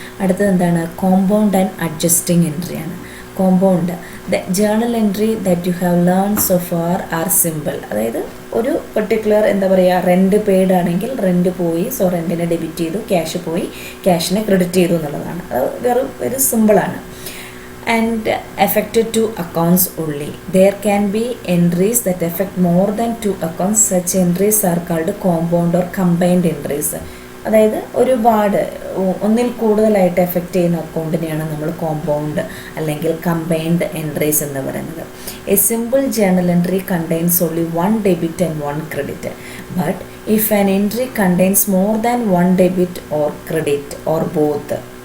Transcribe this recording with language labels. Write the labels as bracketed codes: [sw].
[ml] അടുത്തത് എന്താണ്, [en] Compound and adjusting എൻട്രിയാണ്. Compound, the journal entry that you have learn so far are simple. [ml] അതായത് ഒരു particular rent paid ആണെങ്കിൽ rent പോയി, so റെൻറ്റിനെ debit ചെയ്തു, ക്യാഷ് പോയി, ക്യാഷിനെ ക്രെഡിറ്റ് ചെയ്തു എന്നുള്ളതാണ്. അത് വെരി സിമ്പിളാണ്. [en] And affected 2 accounts only. There can be entries that affect more than 2 accounts. Such entries are called compound or combined entries. [ml] അതായത് ഒരുപാട് ഒന്നിൽ കൂടുതലായിട്ട് എഫക്റ്റ് ചെയ്യുന്ന അക്കൗണ്ടിനെയാണ് നമ്മൾ കോമ്പൗണ്ട് അല്ലെങ്കിൽ കമ്പൈൻഡ് എൻട്രീസ് എന്ന് പറയുന്നത്. [en] A simple journal entry contains only 1 debit and 1 credit. But if an entry contains more than 1 debit or credit or both,